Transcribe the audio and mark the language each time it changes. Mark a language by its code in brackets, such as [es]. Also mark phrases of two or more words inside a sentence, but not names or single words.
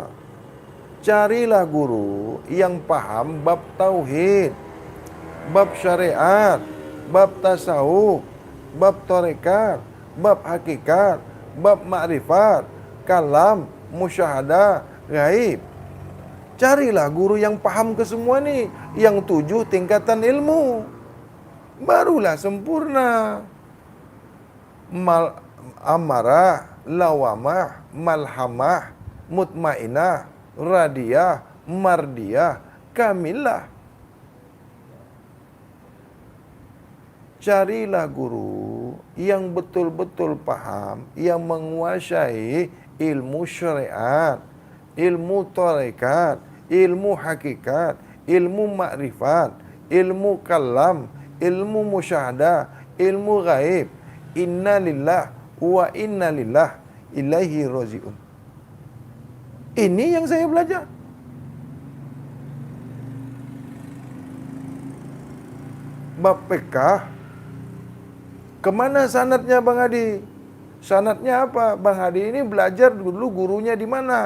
[ms] Carilah guru yang faham bab tauhid, bab syariat, bab tasawuf, bab tarekat, bab hakikat, bab makrifat, kalam, musyahadah, gaib. Carilah guru yang faham ke semua ni, yang 7 tingkatan ilmu. Barulah sempurna. Amarah, lawamah, malhamah, mutmainah, radiyah, mardiyah, kamilah. Carilah guru yang betul-betul faham, yang menguasai ilmu syariat, ilmu tarekat, ilmu hakikat, ilmu makrifat, ilmu kalam, ilmu musyahadah, ilmu gaib. [ar] إنا لله وإنا لله إليه راجعون. [ms] Ini yang saya belajar. Bab fiqh. Kemana sanadnya Bang Hadi? Sanadnya apa? Bang Hadi ini belajar dulu gurunya di mana?